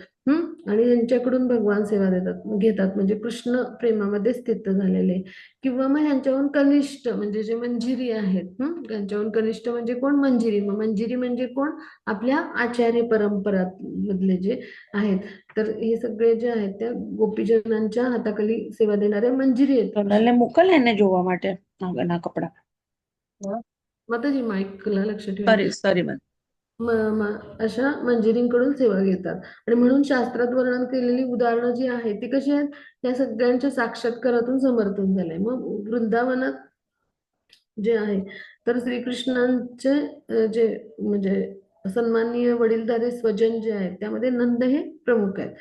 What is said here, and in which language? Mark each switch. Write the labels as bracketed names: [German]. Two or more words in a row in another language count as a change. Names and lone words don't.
[Marathi] आणि यांच्याकडून भगवान सेवा घेतात म्हणजे कृष्ण प्रेमामध्ये स्थित झालेले. किंवा मग ह्यांच्याहून कनिष्ठ म्हणजे जे मंजिरी आहेत, त्यांच्याहून कनिष्ठ म्हणजे कोण, मंजिरी. मग मंजिरी म्हणजे कोण, आपल्या आचार्य परंपरा मधले जे आहेत. तर हे सगळे जे आहेत त्या गोपीजनांच्या हाताखाली सेवा देणाऱ्या मंजिरी आहेत [Gujarati] તમને મોકલે ને જોવા માટે ના કપડા. [Marathi] माताजी माईकला लक्ष ठेवा. [English] sorry sorry મન. [Marathi] अशा मंजिरींकडून सेवा घेतात. आणि म्हणून शास्त्रात वर्णन केलेली उदाहरणं जी आहेत ती कशी आहेत, या सगळ्यांच्या साक्षात्कारातून समर्थन झालंय. मग वृंदावनात जे आहे तर श्रीकृष्णांचे जे म्हणजे सन्माननीय वडीलधारे स्वजन जे आहेत त्यामध्ये नंद हे प्रमुख आहेत.